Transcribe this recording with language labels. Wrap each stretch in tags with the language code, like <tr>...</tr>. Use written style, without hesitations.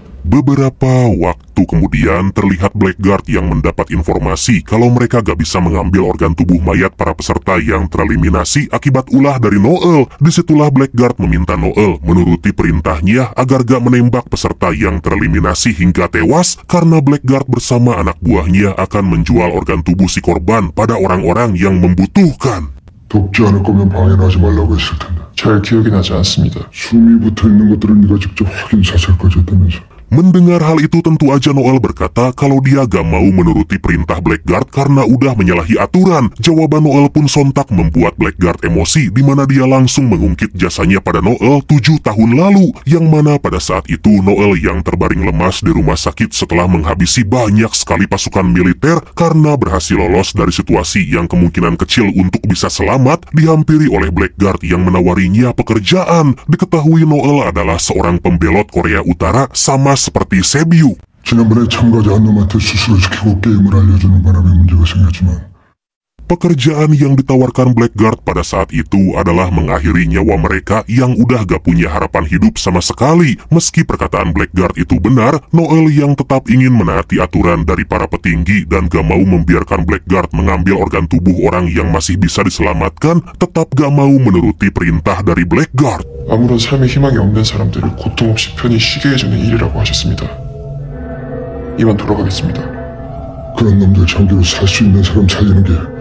<id>Beberapa waktu kemudian terlihat Blackguard yang mendapat informasi kalau mereka gak bisa mengambil organ tubuh mayat para peserta yang tereliminasi akibat ulah dari Noel. Disitulah Blackguard meminta Noel menuruti perintahnya agar gak menembak peserta yang tereliminasi hingga tewas karena Blackguard bersama anak buahnya akan menjual organ tubuh si korban pada orang-orang yang membutuhkan.</id> <ko>돕지 않을 거면 방해는 하지 말라고 했을 텐데. 잘 기억이 나지 않습니다. 숨이 붙어있는 것들은 네가 직접 확인 사살까지 했다면서.</ko> <id>Mendengar hal itu tentu aja Noel berkata kalau dia gak mau menuruti perintah Blackguard karena udah menyalahi aturan. Jawaban Noel pun sontak membuat Blackguard emosi, di mana dia langsung mengungkit jasanya pada Noel 7 tahun lalu, yang mana pada saat itu Noel yang terbaring lemas di rumah sakit setelah menghabisi banyak sekali pasukan militer karena berhasil lolos dari situasi yang kemungkinan kecil untuk bisa selamat, dihampiri oleh Blackguard yang menawarinya pekerjaan. Diketahui Noel adalah seorang pembelot Korea Utara sama seperti Sebyu.</id> <ko>지난번에 참가자 한 놈한테 수술을 시키고 게임을 알려주는 바람에 문제가 생겼지만</ko> <id>Pekerjaan yang ditawarkan Blackguard pada saat itu adalah mengakhiri nyawa mereka yang udah gak punya harapan hidup sama sekali. Meski perkataan Blackguard itu benar, Noel yang tetap ingin menaati aturan dari para petinggi dan gak mau membiarkan Blackguard mengambil organ tubuh orang yang masih bisa diselamatkan, tetap gak mau menuruti perintah dari Blackguard.</id> <ko>아무런 삶의 희망이 없는 사람들을 고통 없이 편히 쉬게 해주는 일이라고 하셨습니다. 이만 돌아가겠습니다. 그런 놈들 장기로 살 수 있는 사람 살리는 게</ko>